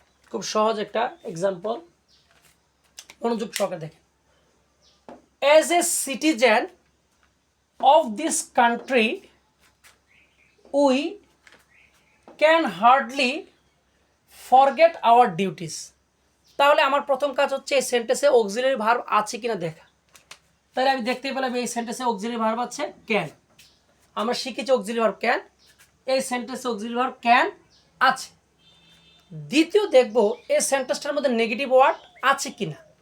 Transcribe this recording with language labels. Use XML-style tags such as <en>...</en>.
<bn>খুব সহজ একটা এক্সাম্পল, মনোযোগ সহকারে দেখেন।</bn> <en>As a citizen of this country, we can hardly forget our duties.</en> <bn>তাহলে আমার প্রথম কাজ হচ্ছে এই সেন্টেন্সে অক্সিলারি ভার্ব আছে কিনা দেখা। তাহলে আমি দেখতে পেলাম এই সেন্টেন্সে অক্সিলারি ভার্ব আছে ক্যান। আমরা শিখেছি অক্সিলারি ভার্ব ক্যান, এই সেন্টেন্সে অক্সিলারি ভার্ব ক্যান আছে। দ্বিতীয় দেখব এই সেন্টেন্সটার মধ্যে নেগেটিভ ওয়ার্ড আছে কিনা।</bn>